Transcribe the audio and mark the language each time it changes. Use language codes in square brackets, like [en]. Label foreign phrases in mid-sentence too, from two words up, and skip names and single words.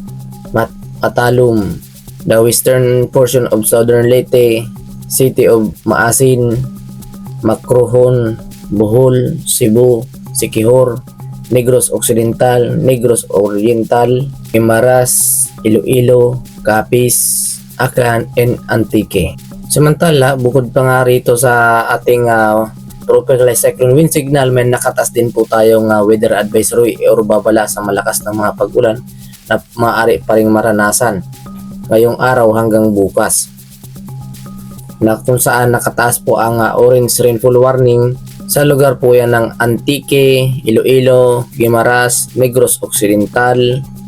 [en] Matalum, the western portion of southern Leyte, City of Maasin, Macrohon, Bohol, Cebu, Siquijor, Negros Occidental, Negros Oriental, Guimaras, Iloilo, Capiz, Aklan, and Antique. [tl] Samantala, bukod pa nga rito sa ating [en] tropical cyclone wind signal, [tl] may nakatas din po tayong [en] weather advisory [tl] or babala sa malakas na mga pag-ulan na maaari pa ring maranasan ngayong araw hanggang bukas, na kung saan nakataas po ang [en] orange rainfall warning [tl] sa lugar po yan ng Antique, Iloilo, Guimaras, Negros Occidental.